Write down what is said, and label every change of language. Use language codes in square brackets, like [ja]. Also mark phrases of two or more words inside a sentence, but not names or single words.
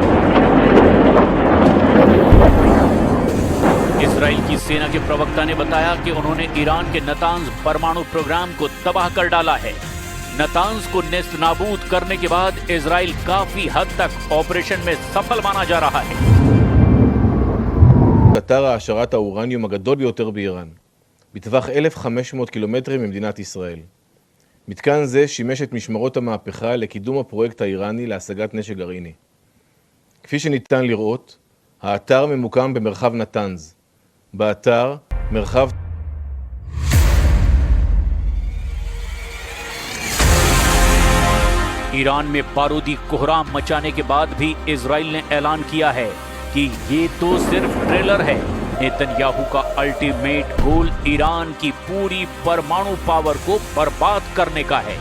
[hi] इजराइल की सेना के प्रवक्ता ने बताया कि उन्होंने ईरान के नतांज परमाणु प्रोग्राम को तबाह कर डाला है। नतांज को नेस्त नाबूद करने के बाद इजराइल काफी हद तक ऑपरेशन में सफल माना जा रहा है। [he] אתר העשרת האורניום הגדול ביותר באיראן, בטווח 1,500 קילומטרים ממדינת ישראל. מתקן זה שימש את משמרות המהפכה לקידום הפרויקט האיראני להשגת נשק גרעיני. כפי שניתן לראות, האתר ממוקם במרחב נתנז. באתר מרחב [hi] ईरान में बारूदी कोहराम मचाने के बाद भी इजराइल ने ऐलान किया है कि ये तो सिर्फ ट्रेलर है। नेतन्याहू का [en] ultimate goal [hi] ईरान की पूरी परमाणु पावर को बर्बाद करने का है।